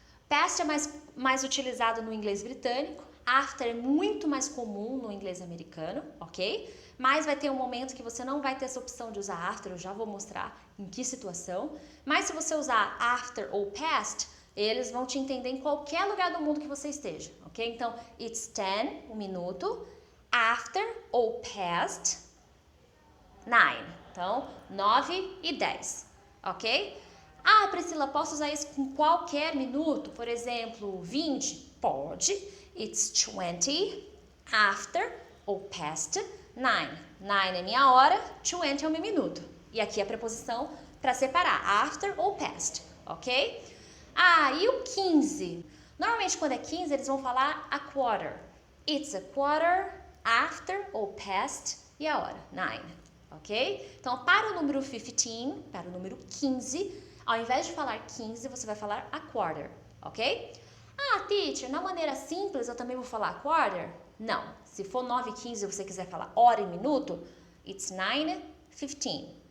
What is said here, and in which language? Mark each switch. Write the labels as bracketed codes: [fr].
[pt] Past é mais utilizado no inglês britânico, after é muito mais comum no inglês americano, ok? Mas vai ter um momento que você não vai ter essa opção de usar after, eu já vou mostrar em que situação. Mas se você usar after ou past, eles vão te entender em qualquer lugar do mundo que você esteja, ok? Então, [en] it's 10, [pt] 1 minuto, [en] after [pt] ou [en] past 9. [pt] Então, 9 e 10, ok? Ah, Priscila, posso usar isso com qualquer minuto? Por exemplo, 20? Pode. [en] It's 20 after [pt] ou [en] past 9. [pt] 9 é minha hora, 20 é o meu minuto. E aqui a preposição para separar, after ou past, ok? Ah, e o 15? Normalmente quando é 15 eles vão falar a quarter. [en] It's a quarter after [pt] ou [en] past [pt] e a hora, [en] 9, ok? [pt] Então, para o número 15, para o número 15, ao invés de falar 15, você vai falar a quarter, ok? Ah, teacher, na maneira simples eu também vou falar quarter? Não. Se for 9:15 e você quiser falar hora e minuto, [en] it's 9:15.